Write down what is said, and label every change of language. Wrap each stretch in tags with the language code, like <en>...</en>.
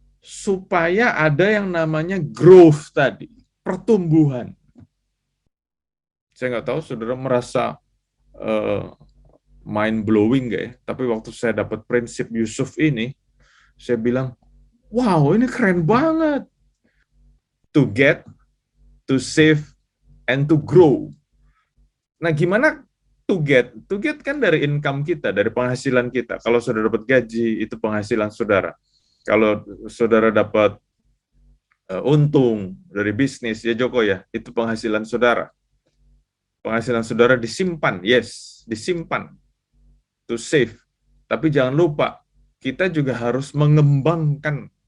<id>Supaya ada yang namanya growth tadi, pertumbuhan. Saya nggak tahu saudara merasa</id> <en>mind blowing</en> <id>nggak ya? Tapi waktu saya dapat prinsip Yusuf ini, saya bilang, wow ini keren banget.</id> <en>To get, to save, and to grow.</en> <id>Nah gimana to get? To get kan dari income kita, dari penghasilan kita. Kalau saudara dapat gaji, itu penghasilan saudara. Kalau saudara dapat untung dari bisnis, ya Joko ya, itu penghasilan saudara. Penghasilan saudara disimpan, yes, disimpan.</id> <en>To save.</en> <id>Tapi jangan lupa, kita juga harus mengembangkan</id>